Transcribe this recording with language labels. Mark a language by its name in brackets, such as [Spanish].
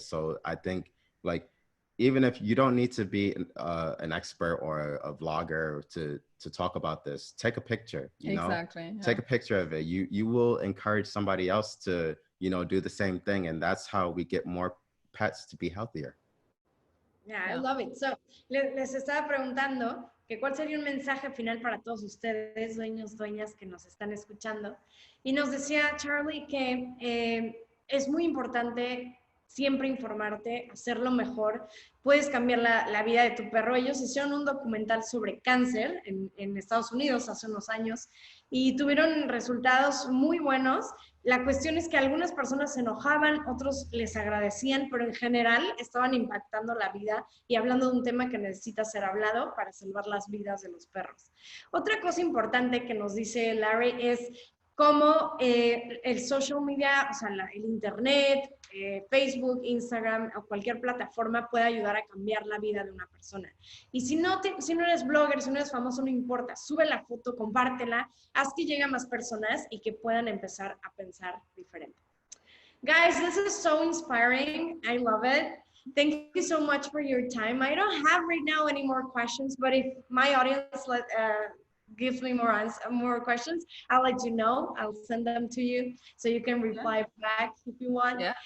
[English] So I think like, even if you don't need to be an expert or a vlogger to talk about this, take a picture, you know, take a picture of it. You will encourage somebody else to, you know, do the same thing. And that's how we get more pets to be healthier. Yeah, I love it. [Spanish] So, les estaba preguntando que cuál sería un mensaje final para todos ustedes, dueños, dueñas que nos están escuchando. Y nos decía Charlie que es muy importante siempre informarte, hacerlo mejor. Puedes cambiar la vida de tu perro. Ellos hicieron un documental sobre cáncer en Estados Unidos hace unos años y tuvieron resultados muy buenos. La cuestión es que algunas personas se enojaban, otros les agradecían, pero en general estaban impactando la vida y hablando de un tema que necesita ser hablado para salvar las vidas de los perros. Otra cosa importante que nos dice Larry es cómo el social media, o sea, el internet, Facebook, Instagram o cualquier plataforma puede ayudar a cambiar la vida de una persona. Y si no eres blogger, si no eres famoso, no importa, sube la foto, compártela, haz que llegue a más personas y que puedan empezar a pensar diferente. [English] Guys, this is so inspiring. I love it. Thank you so much for your time. I don't have right now any more questions, but if my audience gives me more questions, I'll let you know. I'll send them to you so you can reply back if you want.